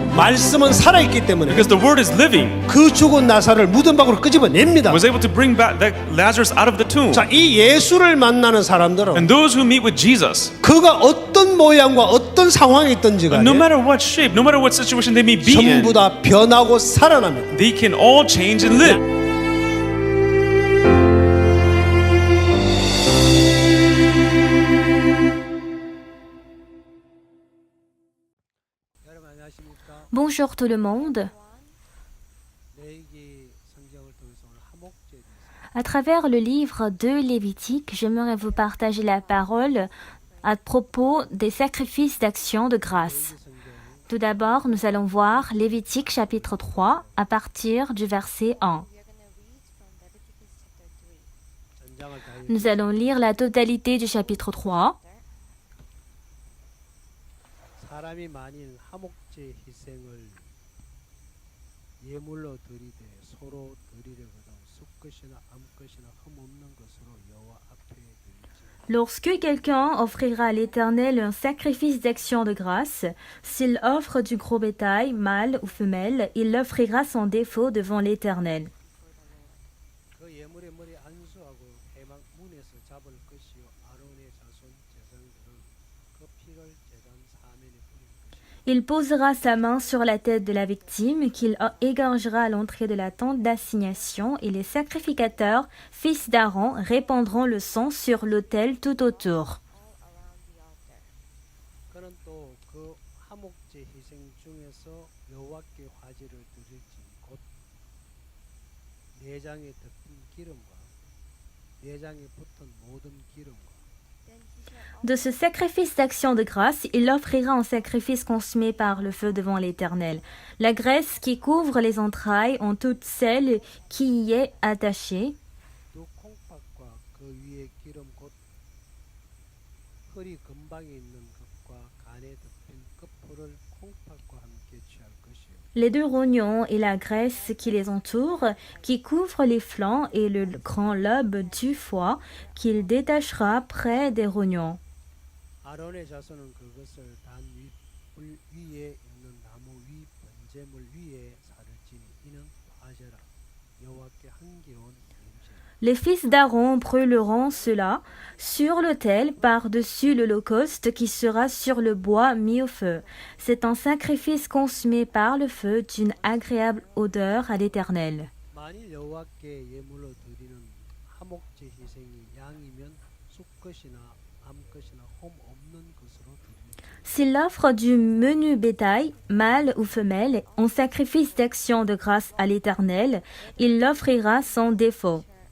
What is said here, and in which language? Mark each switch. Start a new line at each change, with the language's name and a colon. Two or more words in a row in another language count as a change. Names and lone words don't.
Korean: 말씀은 살아있기 때문에
English: Because the word is living,
Korean: 그 죽은 나사를 무덤 밖으로 끄집어냅니다.
English: was able to bring back that Lazarus out of the tomb.
Korean: 자, 이 예수를 만나는 사람들은
English: And those who meet with Jesus,
Korean: 그가 어떤 모양과 어떤 상황에 있든지 간에
English: no matter what shape, no matter what situation they may be in,
Korean: 전부 다 변하고 살아납니다.
English: they can all change and live.
French: Bonjour tout le monde. À travers le livre de Lévitique, j'aimerais vous partager la parole à propos des sacrifices d'action de grâce. Tout d'abord, nous allons voir Lévitique chapitre 3 à partir du verset 1. Nous allons lire la totalité du chapitre 3.
Korean: 사람이 만일 화목제 희생을 예물로 드리되 서로 드리려거든 숫것이나 암것이나 흠없는 것으로 여호와 앞에 드리지.
French: Lorsque quelqu'un offrira à l'Éternel un sacrifice d'action de grâce, s'il offre du gros bétail, mâle ou femelle, il l'offrira sans défaut devant l'Éternel.
Korean: 그 예물의 머리 안수하고 회막 문에서 잡을 것이요 아론의 자손 제사장들은 그 피를 제단 사면에 뿌릴 것이요.
French: Il posera sa main sur la tête de la victime qu'il égorgera à l'entrée de la tente d'assignation et les sacrificateurs, fils d'Aaron, répandront le sang sur l'autel tout autour.
Korean: 그는 또 그 화목제 희생 중에서 여호와께 화제를 드릴지 곧 내장에 덮인 기름과 내장에 붙은 모든 기름과
French: De ce sacrifice d'action de grâce, il offrira en sacrifice consumé par le feu devant l'Éternel. La graisse qui couvre les entrailles en toute celle qui y est attachée,
Korean: 두 콩팥과 그 위에 기름 곧 허리 근방에 있는 것과 간에 덮인 끝풀을 콩팥과 함께 취할 것이요.
French: les deux rognons et la graisse qui les entoure, qui couvre les flancs et le grand lobe du foie, qu'il détachera près des rognons.
Korean: 아론의 자손은 그것을 단 윗불 위에 있는 나무 위 번제물 위에 사를지니 이는 화제라 여호와께 향기로운 냄새.
French: Les fils d'Aaron brûleront cela sur l'autel par-dessus l'holocauste qui sera sur le bois mis au feu. C'est un sacrifice consumé par le feu d'une agréable odeur à l'Éternel.
Korean: 만일 여호와께 예물로 드리는 화목제 희생이 양이면 숫것이나 암것이나 홈 없는 것으로 드립니다.
French: S'il offre du menu bétail, mâle ou femelle, en sacrifice d'action de grâce à l'Éternel, il l'offrira sans défaut.